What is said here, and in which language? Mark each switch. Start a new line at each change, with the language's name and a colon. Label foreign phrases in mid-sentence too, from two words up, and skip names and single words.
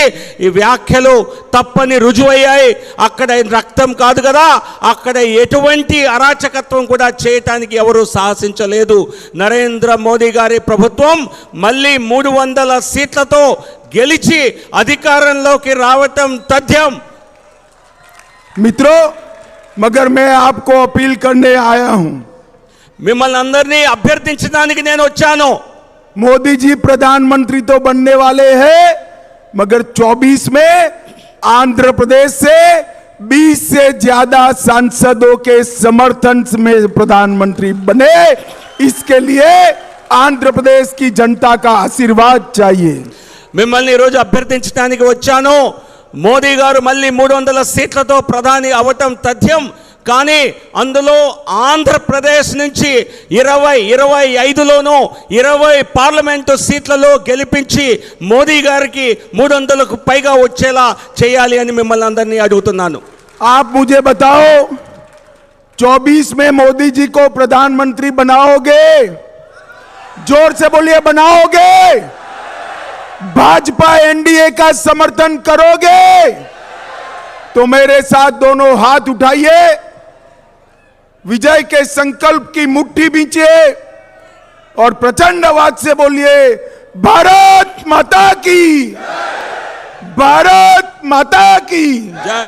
Telugu: ఈ వ్యాఖ్యలు తప్పని రుజువయ్యాయి. అక్కడ రక్తం కాదు కదా, అక్కడ ఎటువంటి అరాచకత్వం కూడా చేయటానికి ఎవరు సాహసించలేదు. నరేంద్ర మోదీ గారి ప్రభుత్వం మళ్ళీ 300 సీట్లతో గెలిచి అధికారంలోకి రావటం తథ్యం.
Hindi: मित्रों, मगर मैं आपको अपील करने आया हूं,
Telugu: మిమ్మల్ని అందరినీ అభ్యర్థించడానికి నేను వచ్చాను.
Hindi: मोदी जी प्रधानमंत्री तो बनने वाले हैं, मगर 24 में आंध्र प्रदेश से 20 से ज्यादा सांसदों के समर्थन में प्रधानमंत्री बने। इसके लिए आंध्र प्रदेश की जनता का आशीर्वाद चाहिए।
Telugu: మిమ్మల్ని ఈరోజు అభ్యర్థించడానికి వచ్చాను. మోదీ గారు మళ్ళీ 300 సీట్లతో ప్రధాని అవటం తథ్యం. కానీ అందులో ఆంధ్రప్రదేశ్ నుంచి 25లోనూ 20 పార్లమెంటు సీట్లలో గెలిపించి మోదీ గారికి 300కు పైగా వచ్చేలా చేయాలి అని మిమ్మల్ని అందరినీ అడుగుతున్నాను.
Hindi: आप मुझे बताओ, 24 में मोदी जी को प्रधानमंत्री बनाओगे? जोर से बोलिए, बनाओगे? भाजपा एनडीए का समर्थन करोगे? तो मेरे साथ दोनों हाथ उठाइए, विजय के संकल्प की मुट्ठी बींचिए और प्रचंड आवाज से बोलिए, भारत माता की, भारत माता की जय।